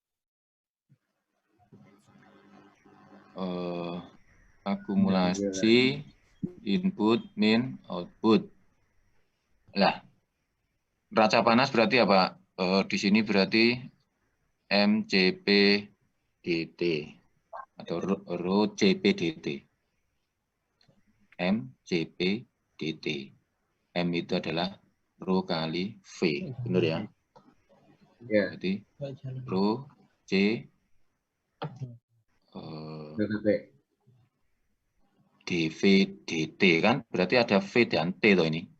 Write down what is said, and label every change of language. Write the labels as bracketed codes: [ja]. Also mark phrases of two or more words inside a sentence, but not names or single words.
[id] Akumulasi input min output. Lah, neraca panas berarti apa? Di sini berarti MCP dt atau rho CP dt. MCP dt. M itu adalah rho kali V, benar ya? Iya. Berarti rho C dV dt kan berarti ada V dan T toh ini.